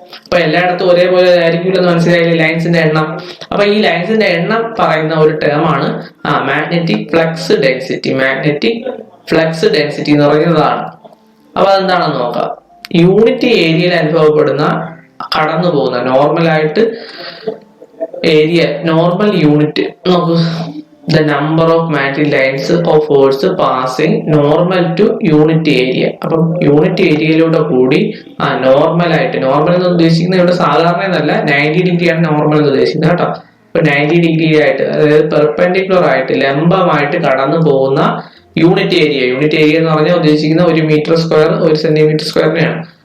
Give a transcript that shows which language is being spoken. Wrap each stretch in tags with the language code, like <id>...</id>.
<ml>അപ്പൊ എല്ലായിടത്തും ഒരേപോലെ ആയിരിക്കില്ലെന്ന് മനസ്സിലായില്ലേ ലൈൻസിന്റെ എണ്ണം. അപ്പൊ ഈ ലൈൻസിന്റെ എണ്ണം പറയുന്ന ഒരു ടേം ആണ് magnetic flux density. Magnetic flux density എന്ന് പറയുന്നതാണ്. അപ്പൊ അതെന്താണെന്ന് നോക്കാം. യൂണിറ്റ് ഏരിയയിൽ അനുഭവപ്പെടുന്ന, കടന്നു പോകുന്ന നോർമലായിട്ട് ഏരിയ, നോർമൽ യൂണിറ്റ് നോക്കൂ.</ml> <en>The number of magnetic lines of force passing normal to unit area.</en> <ml>അപ്പം യൂണിറ്റ് ഏരിയയിലൂടെ കൂടി നോർമൽ ആയിട്ട്, നോർമൽ എന്ന് ഉദ്ദേശിക്കുന്നത് ഇവിടെ സാധാരണ എന്നല്ല, 90 ഡിഗ്രിയാണ് നോർമൽ എന്ന് ഉദ്ദേശിക്കുന്നത് കേട്ടോ. ഇപ്പൊ 90 ഡിഗ്രി ആയിട്ട്, അതായത് പെർപെൻഡിക്കുലർ ആയിട്ട്, ലംബമായിട്ട് കടന്നു പോകുന്ന യൂണിറ്റ് ഏരിയ. യൂണിറ്റ് ഏരിയ എന്ന് പറഞ്ഞാൽ ഉദ്ദേശിക്കുന്ന 1 മീറ്റർ സ്ക്വയർ 1 സെന്റിമീറ്റർ സ്ക്വയറിനെയാണ്.</ml>